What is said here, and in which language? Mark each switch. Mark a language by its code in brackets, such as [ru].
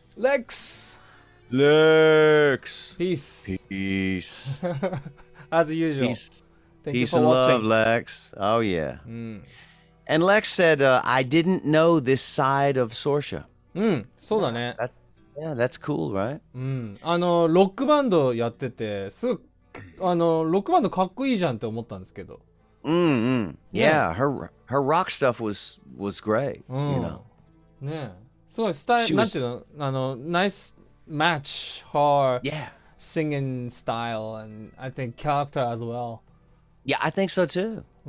[en] Lex! Lex. Peace. Peace. As usual. Peace. Thank you Peace for and love, watching. Lex. Oh, yeah. And Lex said, I didn't know this side of Saoirse. [ja] そうだね。 [en] Yeah, that's cool, right? [ja] ロックバンドやってて、ロックバンドかっこいいじゃんって思ったんですけど。 [en] Yeah, her rock stuff was great, [ja] ねえ。すごいスタイル、なんていうの [en] nice match her singing style and I think character as well. Yeah, I think so too.